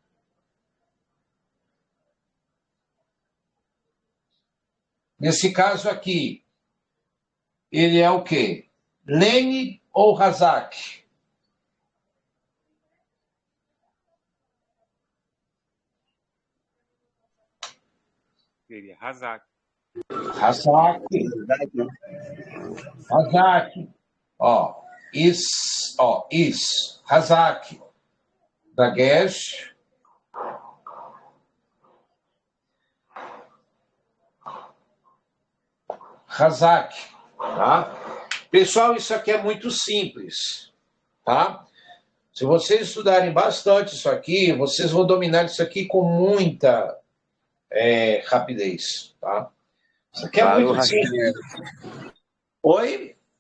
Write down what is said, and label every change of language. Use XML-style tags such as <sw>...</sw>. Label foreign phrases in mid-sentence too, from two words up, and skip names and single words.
<pt>Nesse caso aqui, ele é o quê? Lene ou Hazak? Seria Hazak. Hazak. Hazak. Dagesh. Hazak, tá? Pessoal, isso aqui é muito simples, tá? Se vocês estudarem bastante isso aqui, vocês vão dominar isso aqui com muita rapidez, tá? Isso aqui é muito simples. Oi?</pt>